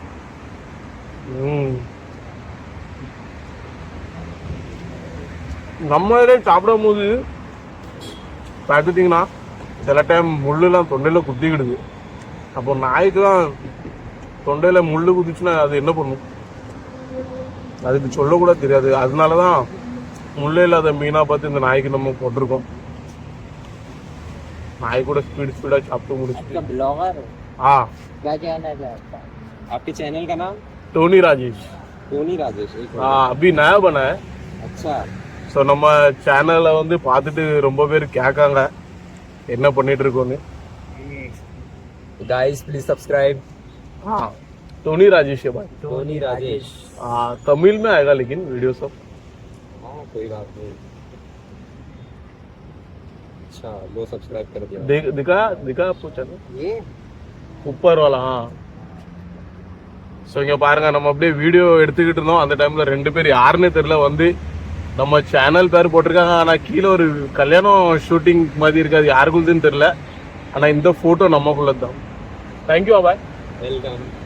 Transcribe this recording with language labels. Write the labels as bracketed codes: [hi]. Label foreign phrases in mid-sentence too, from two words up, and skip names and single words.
[ta] நம்மளே சாப்பிடும் போது பார்த்துட்டிங்கன்னா சில டைம் முள்ளுலாம் தொண்டையில் குத்திக்கிடுது. அப்போ நாய்க்குலாம் தொண்டையில் முள் குதிச்சுன்னா அது என்ன பண்ணும், அதுக்கு சொல்லக்கூட தெரியாது. அதனால தான் முள்ளே இல்லாத மீனாக பார்த்து இந்த நாய்க்கு நம்ம போட்டிருக்கோம். नाई கூட स्पीड சாப்பிட்டு முடிச்சிட்டு [hi] ब्लॉगर हाँ क्या चैनल है आपका? आपके चैनल का नाम? टोनी राजेश हाँ अभी नया बना है अच्छा [ta] ஸோ நம்ம சேனலை வந்து பார்த்துட்டு ரொம்ப பேர் கேட்காங்க என்ன பண்ணிட்டு இருக்கோன்னு [en] guys please subscribe [hi] हाँ टोनी राजेश है भाई टोनी राजेश हाँ तमिल में आएगा लेकिन वीडियो सब हाँ कोई बात नहीं अच्छा लो सब्सक्राइब कर दिया दिखा आपको चैनल ये ऊपर वाला हाँ [ta] ஸோ இங்கே பாருங்க நம்ம அப்படியே வீடியோ எடுத்துக்கிட்டு இருந்தோம் அந்த டைம்ல 2 பேர் யாருன்னு தெரியல வந்து நம்ம சேனல் பேர் போட்டிருக்காங்க ஆனா கீழே ஒரு கல்யாணம் ஷூட்டிங் மாதிரி இருக்காது யாருக்குள்ளதுன்னு தெரியல ஆனா இந்த போட்டோ நம்மக்குள்ள தான் தேங்க்யூ பாய் [hi] वेलकम